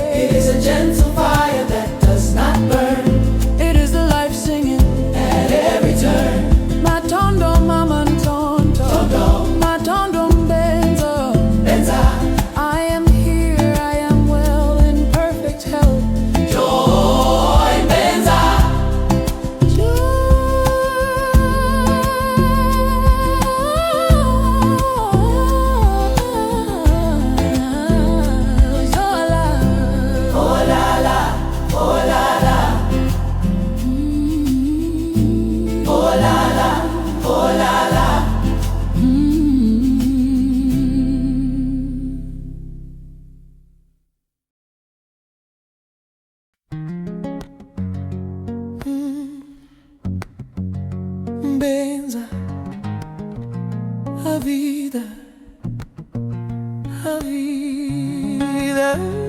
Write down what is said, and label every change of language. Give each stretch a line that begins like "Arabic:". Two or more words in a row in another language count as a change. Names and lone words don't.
English: It is a gentle fire that does not burn. It is the life singing at every turn. My tondo Mamantonto, my tondo Mbenza, I am here, I am well in perfect health. Joy Mbenza, oh la la, oh la la, oh la la, oh la la.
Portuguese: Benza, a vida, a vida.